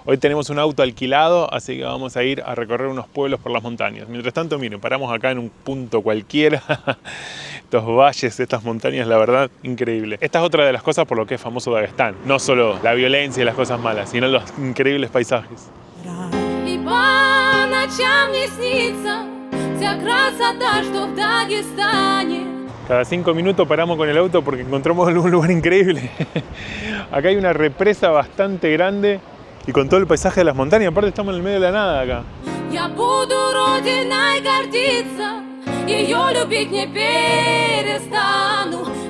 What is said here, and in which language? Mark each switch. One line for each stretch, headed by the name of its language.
Spanish: Hoy tenemos un auto alquilado, así que vamos a ir a recorrer unos pueblos por las montañas. Mientras tanto, miren, paramos acá en un punto cualquiera. Estos valles, estas montañas, la verdad, increíble. Esta es otra de las cosas por lo que es famoso Dagestán. No solo la violencia y las cosas malas, sino los increíbles paisajes.
Russian: И по ночам мне снится вся красота, что в Дагестане.
Spanish: Cada 5 minutos paramos con el auto porque encontramos un lugar increíble. Acá hay una represa bastante grande y con todo el paisaje de las montañas. Aparte estamos en el medio de la nada acá.
Russian: Я буду родиной гордиться, ее любить не перестану.